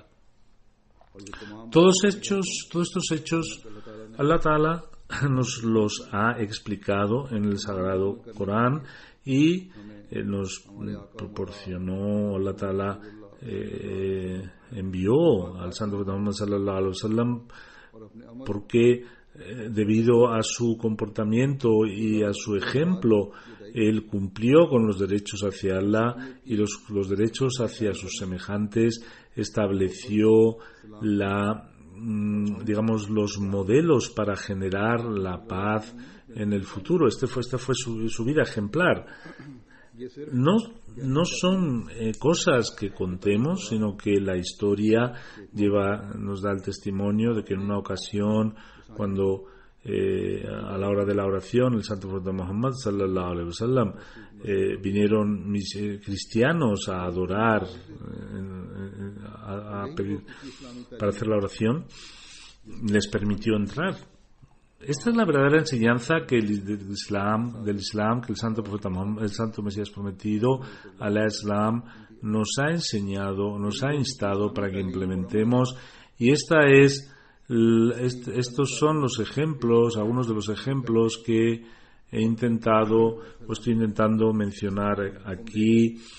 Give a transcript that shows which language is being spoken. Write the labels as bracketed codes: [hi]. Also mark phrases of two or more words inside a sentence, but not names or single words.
[es] Todos estos hechos [ar] الله تعالى [es] nos los ha explicado en el Sagrado Corán, y nos proporcionó, [ar] الله تعالى [es] envió al Santo Muhammad [ar] صلى الله عليه وسلم, [es] porque debido a su comportamiento y a su ejemplo, él cumplió con los derechos hacia Allah y los derechos hacia sus semejantes, estableció los modelos para generar la paz en el futuro. Esta fue su vida ejemplar. No son cosas que contemos, sino que la historia nos da el testimonio de que en una ocasión, cuando a la hora de la oración, el Santo Profeta Muhammad [ar] صلى الله عليه وسلم, [es] vinieron cristianos a adorar, a pedir para hacer la oración, les permitió entrar. Esta es la verdadera enseñanza del Islam que el Santo Profeta Muhammad, el Santo Mesías prometido, al-Islam, nos ha enseñado, nos ha instado para que implementemos, y estos son los ejemplos, algunos de los ejemplos que estoy intentando mencionar aquí.